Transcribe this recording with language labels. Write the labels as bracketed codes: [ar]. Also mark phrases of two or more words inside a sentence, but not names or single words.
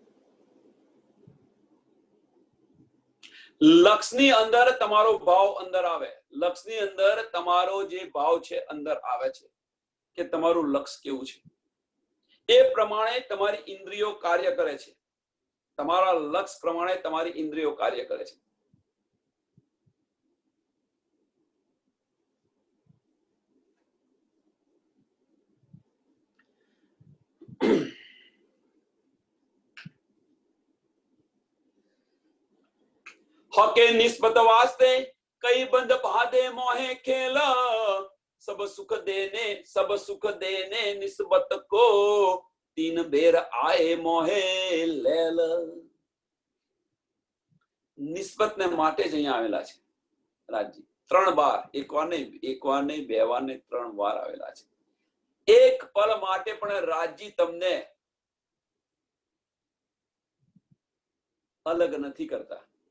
[gu] લક્ષ્યની અંદર તમારો ભાવ અંદર આવે. લક્ષ્યની અંદર તમારો જે ભાવ છે અંદર આવે છે, કે તમારું લક્ષ્ય કેવું છે. એ પ્રમાણે તમારી ઇન્દ્રિયો કાર્ય કરે છે. તમારા લક્ષ્ય પ્રમાણે તમારી ઇન્દ્રિયો કાર્ય કરે છે. [hi] हके निस्बत वास्ते कई बंद बाधे मोहे खेल, सब सुख देने निस्बत को तीन बेर आए मोहे लेल. [gu] નિસ્બત ને માટે જ અહીંયા આવેલા છે રાજજી. 3 વાર, એક વાર નહીં, 2 વાર નહીં, 3 વાર આવેલા છે. એક પલ માટે પણ રાજજી તમને અલગ નથી કરતા.